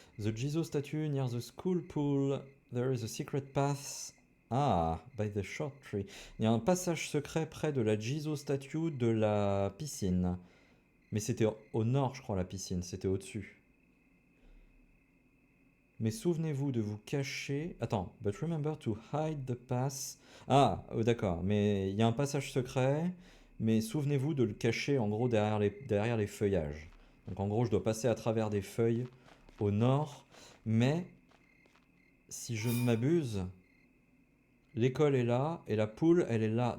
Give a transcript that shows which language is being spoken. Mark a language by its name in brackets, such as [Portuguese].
[English] The Jizo statue near the school pool. There is a secret path. Ah, by the short tree. [French] Il y a un passage secret près de la Jizo statue de la piscine. Mais c'était au nord, je crois, la piscine. C'était au-dessus. Mais souvenez-vous de vous cacher. Attends, [English] but remember to hide the pass. [French] Ah, d'accord, mais il y a un passage secret, mais souvenez-vous de le cacher en gros derrière les feuillages. Donc en gros, je dois passer à travers des feuilles au nord, mais si je ne m'abuse, l'école est là et la poule, elle est là.